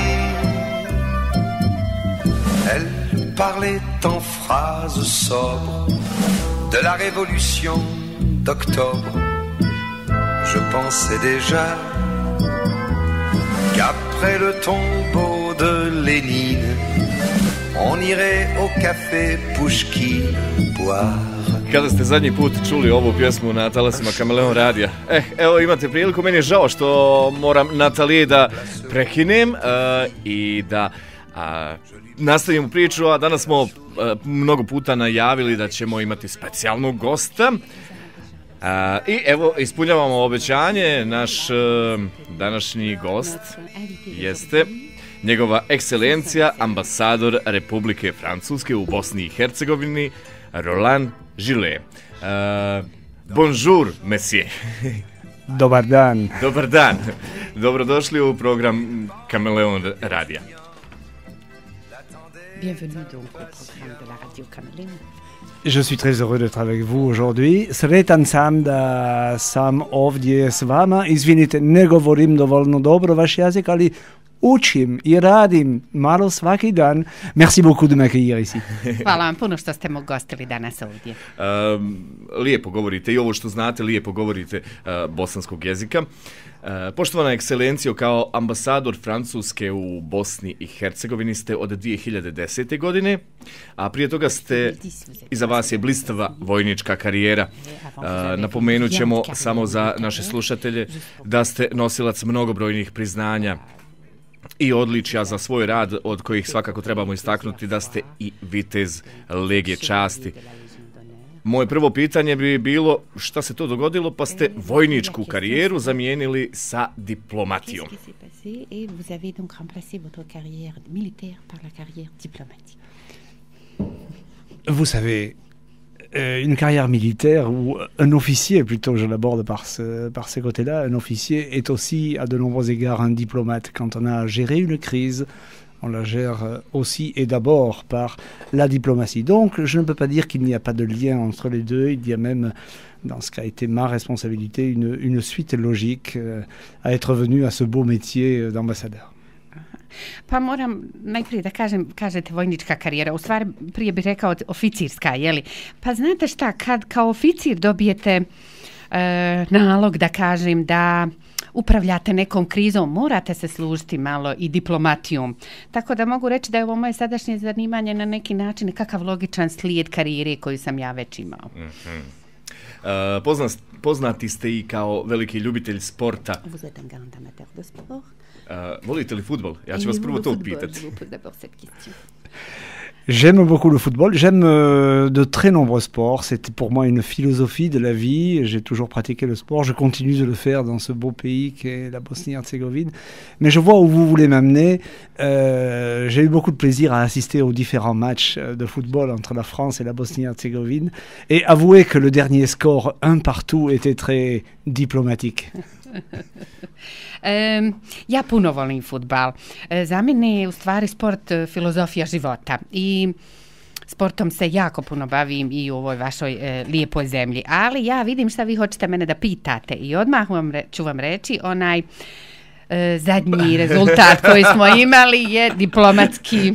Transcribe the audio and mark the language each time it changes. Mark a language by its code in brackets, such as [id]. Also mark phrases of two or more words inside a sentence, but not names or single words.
[fr] Elle parlait en phrases sobres de la révolution d'octobre. Je pensais déjà qu'après le tombeau de Lénine, on irait au café Puškin boire. [bs] Kada ste zadnji put čuli ovu pjesmu na talasima Kameleon radija? Evo imate priliku, meni je žao što moram Natalije da prekinem i da nastavimo priču, a danas smo mnogo puta najavili da ćemo imati specijalnog gosta. I evo, ispunjavamo obećanje, naš današnji gost jeste njegova ekscelencija, ambasador Republike Francuske u Bosni i Hercegovini, Roland Gillet. [fr] Bonjour, monsieur. [bs] Dobar dan. Dobar dan. Dobrodošli u program Kameleon radija. [fr] Bienvenue donc au programme de la radio Camaleon. Je suis très heureux d'être avec vous aujourd'hui. [bs] Sretan sam da sam ovdje s vama. Izvinite, ne govorim dovoljno dobro vaš jezik, ali učim i radim malo svaki dan. [fr] Merci beaucoup de m'accueillir ici. [bs] Hvala vam puno što ste me gostili danas ovdje. Lijepo govorite i ovo što znate, lijepo govorite bosanskog jezika. Poštovana ekscelencijo, kao ambasador Francuske u Bosni i Hercegovini ste od 2010. godine, a prije toga ste, iza vas je blistava vojnička karijera. Napomenut ćemo samo za naše slušatelje da ste nosilac mnogobrojnih priznanja i odličja za svoj rad, od kojih svakako trebamo istaknuti da ste i vitez Legije časti. Moje prvo pitanje bi bilo šta se to dogodilo pa ste vojničku karijeru zamijenili sa diplomatijom. [fr] Vous avez donc remplacé votre carrière militaire par la carrière diplomatique. Vous savez, une carrière militaire ou un officier, plutôt je l'aborde par ces côtés-là, un officier est aussi à de nombreux égards un diplomate. Quand on a géré une crise, on la gère aussi et d'abord par la diplomatie. Donc, je ne peux pas dire qu'il n'y a pas de lien entre les deux. Il y a même, dans ce qui a été ma responsabilité, une suite logique à être venu à ce beau métier d'ambassadeur. [bs] Pa moram najprije da kažete vojnička karijera, u stvari prije bih rekao oficirska, jeli? Pa znate šta, kad kao oficir dobijete nalog, da kažem, da upravljate nekom krizom, morate se služiti malo i diplomatijom. Tako da mogu reći da je ovo moje sadašnje zanimanje na neki način kakav logičan slijed karijere koju sam ja već imao. Poznati ste i kao veliki ljubitelj sporta. [fr] Vous êtes un grand amateur de sport. [bs] Volite li futbol? Ja ću vas prvo to pitati. [fr] J'aime beaucoup le football, j'aime de très nombreux sports, c'est pour moi une philosophie de la vie, j'ai toujours pratiqué le sport, je continue de le faire dans ce beau pays qu'est la Bosnie-Herzégovine, mais je vois où vous voulez m'amener. J'ai eu beaucoup de plaisir à assister aux différents matchs de football entre la France et la Bosnie-Herzégovine, et avouez que le dernier score 1-1 était très diplomatique. [bs] Ja puno volim fudbal. Za mene je u stvari sport filozofija života i sportom se jako puno bavim i u ovoj vašoj lijepoj zemlji. Ali ja vidim šta vi hoćete mene da pitate i odmah ću vam reći onaj zadnji rezultat koji smo imali je diplomatski.